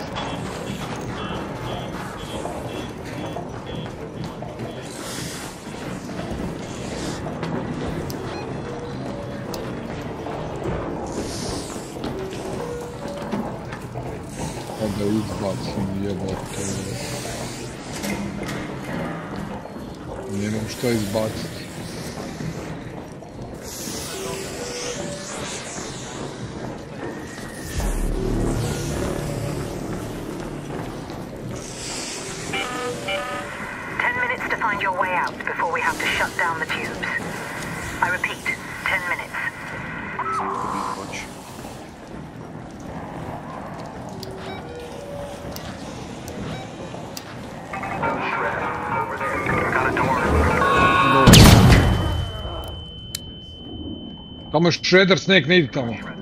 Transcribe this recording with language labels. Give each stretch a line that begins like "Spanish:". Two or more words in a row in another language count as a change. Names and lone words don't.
Serbian: Da izbacim jebote. Nemam šta izbaciti.
English: Your way out before we have to shut down the tubes. I repeat, 10 minutes. Over there. Got a door.
Serbian: Tamo je shredder, Snake, ne idi tamo.